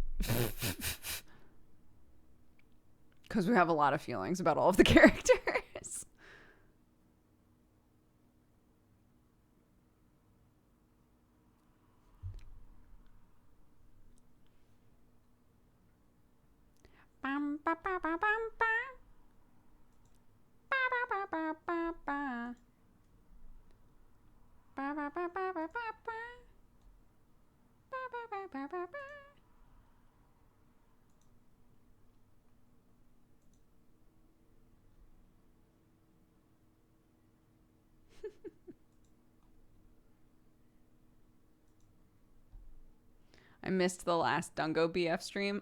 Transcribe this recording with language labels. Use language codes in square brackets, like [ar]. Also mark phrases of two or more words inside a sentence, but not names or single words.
[en] Because we have a lot of feelings about all of the characters. Bum, ba, ba, ba, bum, ba. Ba, ba, ba, ba, ba, ba. Ba, ba, ba, ba, ba, ba, ba. Ba, ba, ba, ba, ba, ba. I missed the last Dungo BF stream.